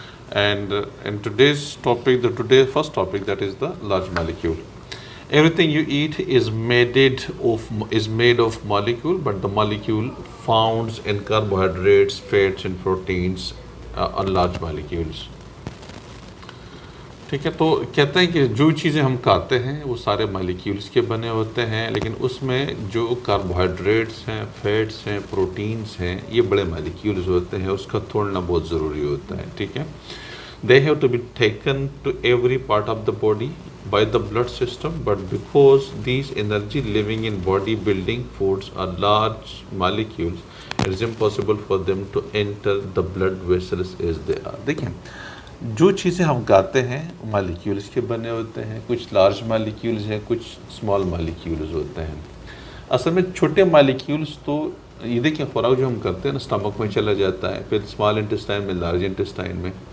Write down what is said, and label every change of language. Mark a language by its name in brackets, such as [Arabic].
[English] And in today's topic, first topic, that is the large molecule. Everything you eat is made of molecule, but the molecule found in carbohydrates, fats and proteins are large molecules. [Urdu] ٹھیک ہے، تو کہتے ہیں کہ جو چیزیں ہم کھاتے ہیں وہ سارے مالیکیولز کے بنے ہوتے ہیں، لیکن اس میں جو کاربوہائیڈریٹس ہیں، فیٹس ہیں، پروٹینز ہیں، یہ بڑے مالیکیولز ہوتے ہیں، اس کا توڑنا بہت ضروری ہوتا ہے. ٹھیک ہے، [English] they have to be taken to every part of the body by the blood system, but because these energy living in body building foods are large molecules, it is impossible for them to enter the blood vessels as they are. [Urdu] دیکھیں، جو چیزیں ہم کھاتے ہیں molecules کے بنے ہوتے ہیں، کچھ لارج مالیکیولز ہیں، کچھ اسمال مالیکیولز ہوتے ہیں. اصل میں چھوٹے مالیکیولز تو یہ دیکھیں، خوراک جو ہم کرتے ہیں نا اسٹمک میں چلا جاتا ہے، پھر اسمال انٹسٹائن میں، لارج انٹسٹائن میں.